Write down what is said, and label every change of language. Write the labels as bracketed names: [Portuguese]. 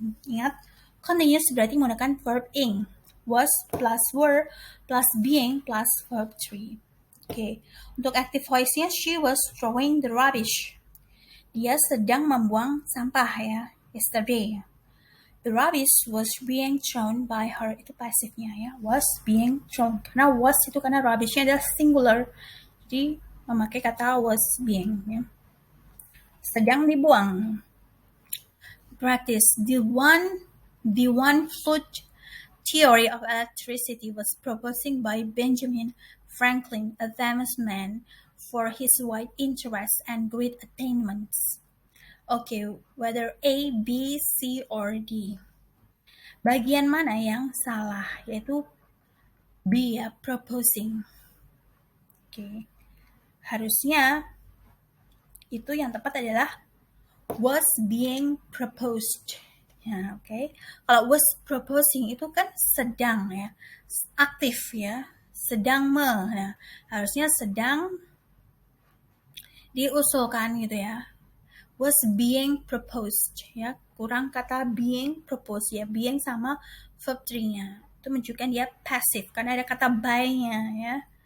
[Indonesian] Ingat, continuous berarti menggunakan verb ing. Was plus were plus being plus verb 3. Oke, untuk active voice-nya, [English] she was throwing the rubbish. [Indonesian] Dia sedang membuang sampah ya, yesterday. [English] The rubbish was being thrown by her. [Indonesian] Itu pasifnya ya, [English] was being thrown. [Indonesian] Karena was itu karena rubbish-nya adalah singular. Jadi memakai kata was being ya. Sedang dibuang. Practice. [English] The one foot theory of electricity was proposed by Benjamin Franklin, a famous man for his wide interests and great attainments. Okay, whether A, B, C, or D. [Indonesian] Bagian mana yang salah? Yaitu B ya, proposing. Okay. Harusnya itu yang tepat adalah was being proposed. Ya, oke. Kalau was proposing itu kan sedang ya, aktif ya, sedang Nah, harusnya sedang diusulkan gitu ya. Was being proposed ya, kurang kata being proposed ya, being sama verb 3-nya. Itu menunjukkan dia passive karena ada kata by-nya ya.